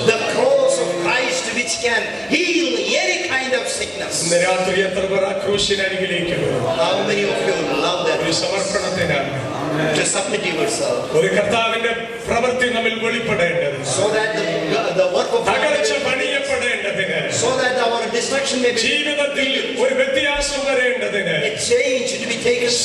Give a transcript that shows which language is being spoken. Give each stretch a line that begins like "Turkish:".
English: The cross of Christ which can heal any kind of sickness.
Malayalam: ഇന്ന് രാത്രി എത്ര പേർ ആ ക്രൂശിനരികിലേക്ക് വരും?
English: How many of you love that
Malayalam: ഒരു സമർപ്പണത്തിനാണ്.
English: to submit yourself
Malayalam: ഒരു കർത്താവിന്റെ പ്രവൃത്തി നമ്മിൽ വെളിപ്പെടേണ്ടത്.
English: so that the work of God,
Malayalam: തകർച്ച പണിയപ്പെടേണ്ടതിന്,
English: so that our destruction may be
Malayalam: ജീവിതത്തിൽ ഒരു വ്യത്യാസം വരേണ്ടതിന്,
English: a change to be taken place,